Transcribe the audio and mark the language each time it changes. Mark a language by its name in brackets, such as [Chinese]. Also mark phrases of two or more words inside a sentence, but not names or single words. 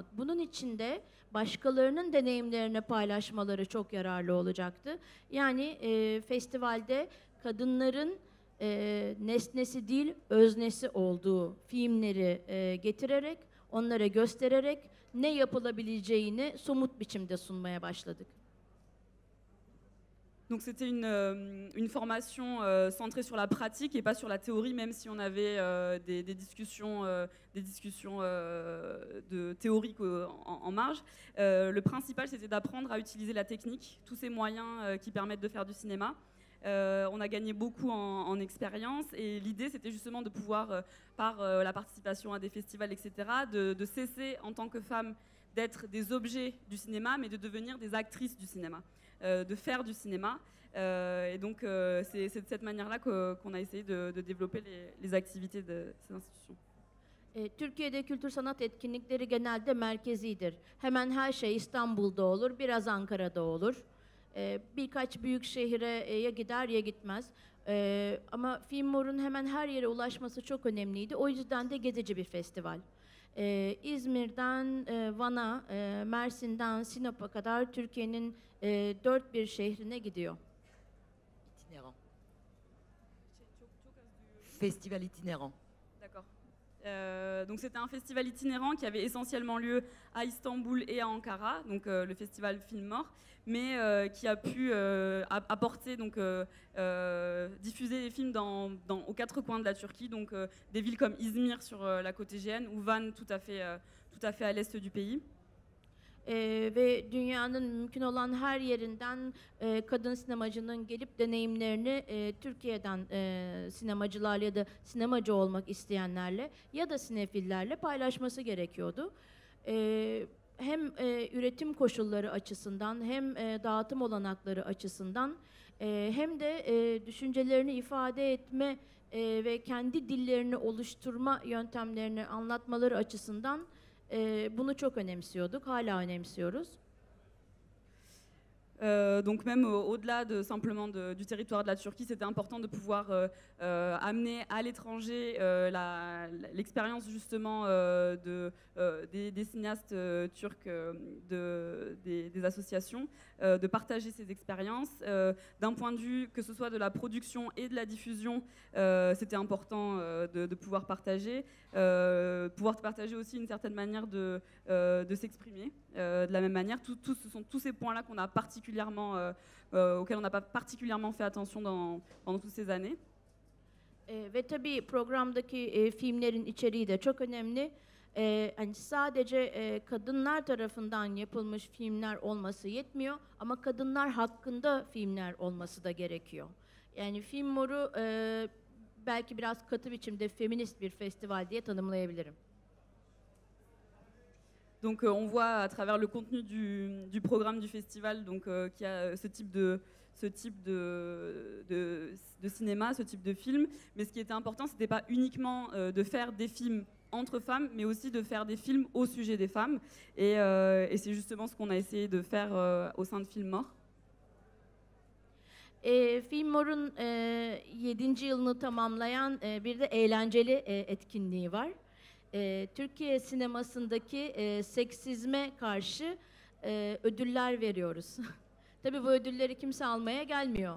[Turkish] Bunun için de başkalarının deneyimlerini paylaşmaları çok yararlı olacaktı. Yani festivalde kadınların nesnesi değil öznesi olduğu filmleri getirerek, onlara göstererek ne yapılabileceğini somut biçimde sunmaya başladık. [French] Donc c'était une formation centrée sur la pratique et pas sur la théorie, même si on avait des discussions de théoriques en marge. Le principal, c'était d'apprendre à utiliser la technique, tous ces moyens qui permettent de faire du cinéma. On a gagné beaucoup en expérience et l'idée, c'était justement de pouvoir, par la participation à des festivals, etc., de cesser en tant que femme d'être des objets du cinéma, mais de devenir des actrices du cinéma. De faire du cinéma. Et donc, c'est de cette manière-là qu'on a essayé de développer les activités de ces institutions. [Turkish] Türkiye'de kültür sanat etkinlikleri genelde merkezidir. Hemen her şey İstanbul'da olur, biraz Ankara'da olur. Birkaç büyük şehire ya gider ya gitmez. Ama Filmmor'un hemen her yere ulaşması çok önemliydi. O yüzden de gezici bir festival. İzmir'den Van'a, Mersin'den Sinop'a kadar Türkiye'nin dört bir şehrine gidiyor. [French] Itinérant. Festival itinérant. D'accord. Donc c'était un festival itinérant qui avait essentiellement lieu à Istanbul et à Ankara, donc le festival Filmmor, mais qui a pu apporter, donc diffuser des films aux quatre coins de la Turquie, donc des villes comme İzmir sur la côte égéenne ou Van tout à fait à l'est du pays. [Turkish] Ve dünyanın mümkün olan her yerinden kadın sinemacının gelip deneyimlerini Türkiye'den sinemacılarla ya da sinemacı olmak isteyenlerle ya da sinefillerle paylaşması gerekiyordu. Hem üretim koşulları açısından hem dağıtım olanakları açısından hem de düşüncelerini ifade etme ve kendi dillerini oluşturma yöntemlerini anlatmaları açısından bunu çok önemsiyorduk, hala önemsiyoruz. [French] Donc même au-delà de simplement du territoire de la Turquie, c'était important de pouvoir amener à l'étranger l'expérience justement des cinéastes turcs, des associations, de partager ces expériences. D'un point de vue que ce soit de la production et de la diffusion, c'était important de pouvoir partager aussi une certaine manière de s'exprimer. De la même manière, ce sont tous ces points-là qu'on a auxquels on n'a pas particulièrement fait attention pendant toutes ces années. [Turkish] Ve tabii programdaki filmlerin içeriği de çok önemli. Hani sadece kadınlar tarafından yapılmış filmler olması yetmiyor ama kadınlar hakkında filmler olması da gerekiyor. Yani Filmmor'u belki biraz katı biçimde feminist bir festival diye tanımlayabilirim. Donc on voit à travers le contenu du programme du festival donc, qu'il y a ce type de cinéma, ce type de film. Mais ce qui était important, ce n'était pas uniquement de faire des films entre femmes, mais aussi de faire des films au sujet des femmes. Et c'est justement ce qu'on a essayé de faire au sein de Filmmor. Filmmor'un 7. yılını tamamlayan bir de eğlenceli etkinliği var. Türkiye sinemasındaki seksizme karşı ödüller veriyoruz. Tabii bu ödülleri kimse almaya gelmiyor.